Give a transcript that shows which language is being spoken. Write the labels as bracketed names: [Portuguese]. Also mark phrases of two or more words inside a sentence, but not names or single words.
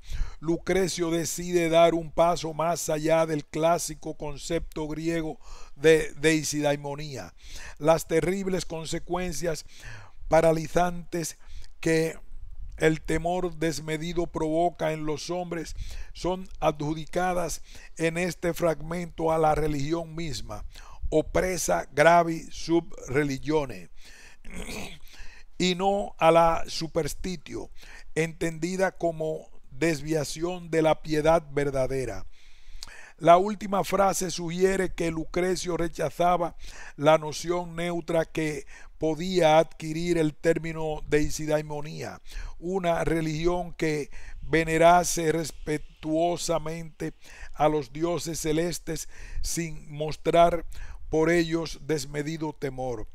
[Spanish] Lucrecio decide dar un paso más allá del clásico concepto griego de deisidaimonía. Las terribles consecuencias paralizantes que el temor desmedido provoca en los hombres son adjudicadas en este fragmento a la religión misma, [Latin] opresa gravi sub religione, [Spanish] y no a la superstitio, entendida como desviación de la piedad verdadera. La última frase sugiere que Lucrecio rechazaba la noción neutra que podía adquirir el término deidaimonía, una religión que venerase respetuosamente a los dioses celestes sin mostrar por ellos desmedido temor.